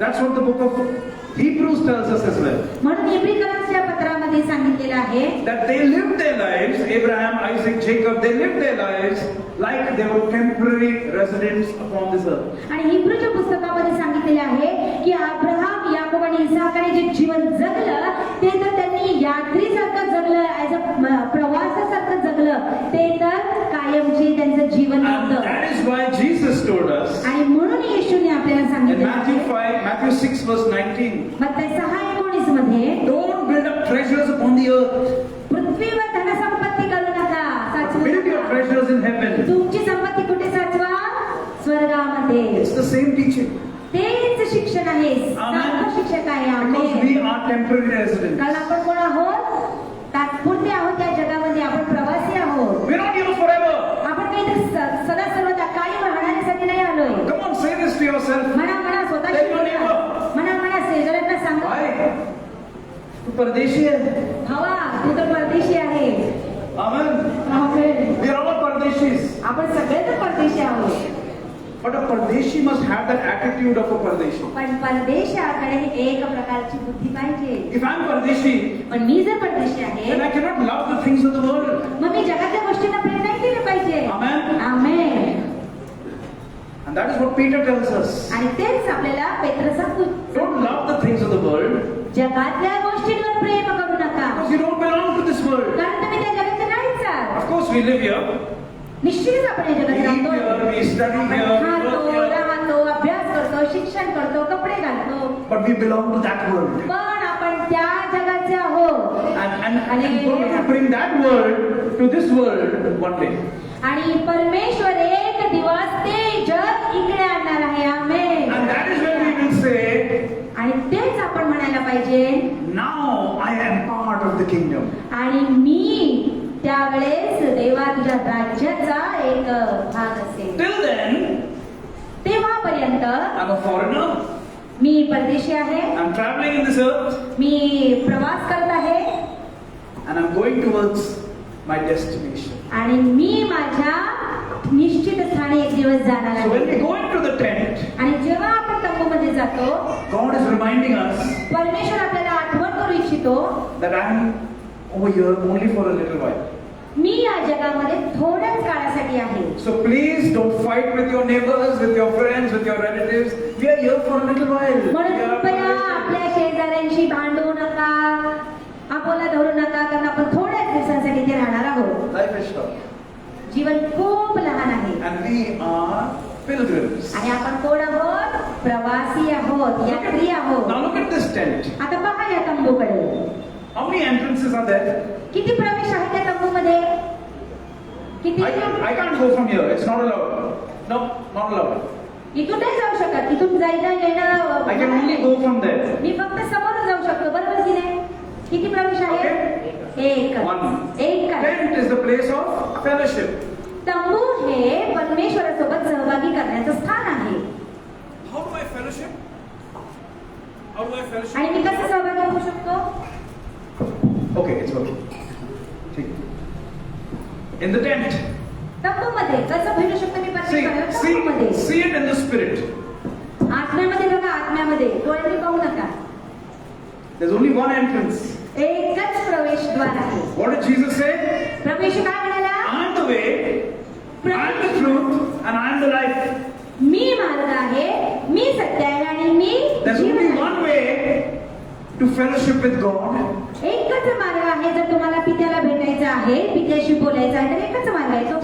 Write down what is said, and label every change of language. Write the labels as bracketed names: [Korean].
[English] That's what the book of Hebrews tells us as well. [Marathi] म्हणून इब्रिकरांच्या पत्रामध्ये सांगितलेलं आहे [English] That they lived their lives, Abraham, Isaac, Jacob, they lived their lives like they were temporary residents upon this earth. [Marathi] आणि हिब्रूच्या पुस्तकामध्ये सांगितलेले आहे की Abraham, Yakob आणि इसाकाने जे जीवन जगलं ते तर त्यांनी यात्रीसारखं जगलं, [English] as a [Marathi] प्रवासासारखं जगलं, ते तर कायमचे त्यांचं जीवन [English] And [Marathi] होतं. [English] that is why Jesus told us [Marathi] आणि म्हणून येशूने आपल्याला [English] in [Marathi] सांगितलं [English] Matthew 6 verse 19, [Marathi] मत्ती 6:19 मध्ये [English] don't build up treasures upon the earth, [Marathi] पृथ्वीवर धनसंपत्ती करू नका, साचवू [English] build your [Marathi] नका. [English] treasures in heaven. [Marathi] तुमची संपत्ती कुठे साचवा? स्वर्गामध्ये. [English] It's the same teaching. [Marathi] तेच शिक्षण आहे, सारखं शिक्षक आहे. [English] Because [Marathi] amen. [English] we are temporary residents. [Marathi] कारण आपण कोण आहोत? तात्पुरते आहोत या जगामध्ये. आपण प्रवासी आहोत. [English] We're not here forever. [Marathi] आपण काही सदा सर्वदा कायम राहण्यासाठी नाही आलोय. [English] Come on, say this to yourself. [Marathi] म्हणा स्वतःशी [English] Tell your [Marathi] बोला. [English] neighbor. [Marathi] म्हणा शेजाऱ्यांना सांगा, Why? तू परदेशी आहे. भावा तू तर परदेशी आहे. [English] Amen. [Marathi] Amen. [English] We are all Pardeshis. [Marathi] आपण सगळे तर परदेशी आहोत. [English] But a Pardeshi must have that attitude of a Pardeshi. [Marathi] पण परदेशाकडे एक प्रकारची बुद्धी पाहिजे. [English] If I'm Pardeshi, [Marathi] पण मी जर परदेशी आहे [English] then I cannot love the things of the world. [Marathi] मग मी जगाच्या गोष्टींना प्रेम नाही केलं पाहिजे. [English] Amen. [Marathi] Amen. [English] And that is what Peter tells us. [Marathi] आणि तेच आपल्याला पेत्र सांगतो. [English] Don't love the things of the world [Marathi] जगातल्या गोष्टींवर प्रेम करू नका, [English] because you don't belong to this world. [Marathi] कारण तुम्ही त्या जगाचे नाहीच आहात. [English] Of course, we live here. [Marathi] निश्चितच आपण या [English] We [Marathi] जगात [English] eat [Marathi] राहतो, [English] here, we study [Marathi] आपण [English] here, we [Marathi] खातो, [English] work here. [Marathi] राहतो, अभ्यास करतो, शिक्षण करतो, कपडे घालतो, [English] But we belong to that world. [Marathi] पण आपण त्या जगाचे आहोत. [English] And God will bring that world to this world one day. [Marathi] आणि परमेश्वर एक दिवस ते जग इकडे आणणार आहे. आमेन. [English] And that is when we will say, [Marathi] आणि तेच आपण म्हणायला पाहिजे, [English] now I am part of the kingdom. [Marathi] आणि मी त्यावेळेस देवा तुझ्या राज्याचा एक भाग असेल. [English] Till then, [Marathi] तेव्हापर्यंत [English] I'm a foreigner. [Marathi] मी परदेशी आहे, [English] I'm traveling in this earth [Marathi] मी प्रवास करत आहे [English] and I'm going towards my destination. [Marathi] आणि मी माझ्या निश्चित स्थानी एक दिवस जाणार [English] So when we [Marathi] आहे. [English] go into the tent, [Marathi] आणि जेव्हा आपण तंबूमध्ये जातो, [English] God is reminding us [Marathi] परमेश्वर आपल्याला आठवण करू इच्छितो, [English] that I'm over here only for a little while. [Marathi] मी या जगामध्ये थोड्याच काळासाठी आहे. [English] So please don't fight with your neighbors, with your friends, with your relatives. We are here for a little while. [Marathi] म्हणून [English] We are [Marathi] कृपया [English] fellowship. [Marathi] आपल्या शेजाऱ्यांशी भांडू नका, आपोला धरू नका, कारण आपण थोड्याच दिवसांसाठी इथे राहणार आहोत. [English] Life is short. [Marathi] जीवन खूप लहान आहे [English] And we are pilgrims. [Marathi] आणि आपण कोण आहोत? प्रवासी आहोत, यात्री आहोत. [English] Now look at this tent. [Marathi] आता पहा या तंबूकडे. [English] How many entrances are there? [Marathi] किती प्रवेश आहेत त्या तंबूमध्ये? किती? [English] I can't go from here. It's not allowed. No, not allowed. [Marathi] इथून नाही जाऊ शकत. इथून जायचं येणं [English] I can only go from there. [Marathi] मी फक्त समोर जाऊ शकतो, बरोबर की नाही? किती प्रवेश आहेत? एक. [English] One. [Marathi] एक. [English] Tent is the place of fellowship. [Marathi] तंबू हे परमेश्वरासोबत सहभागी करण्याचं स्थान आहे. [English] How do I fellowship? How do I fellowship? [Marathi] आणि मी कसं सहभागी होऊ शकतो? [English] Okay, it's working. ठीक. In the tent. [Marathi] तंबूमध्ये कसं भेटू शकतो मी परमेश्वराला? [English] See it in the spirit. [Marathi] आत्म्यामध्ये बघा, आत्म्यामध्ये डोळ्यांनी पाहू नका. [English] There's only one entrance. [Marathi] एकच प्रवेशद्वार आहे. [English] What did Jesus say? [Marathi] प्रवेश काय म्हणाला? [English] I'm the way, I'm the truth, and I'm the life. [Marathi] मी मार्ग आहे, मी सत्य आहे आणि मी [English] There's [Marathi] जीवन [English] only [Marathi] आहे. one way to fellowship with God. एकच मार्ग आहे. जर तुम्हाला पित्याला भेटायचं आहे, पित्याशी बोलायचं आहे, तर एकच मार्ग आहे, तो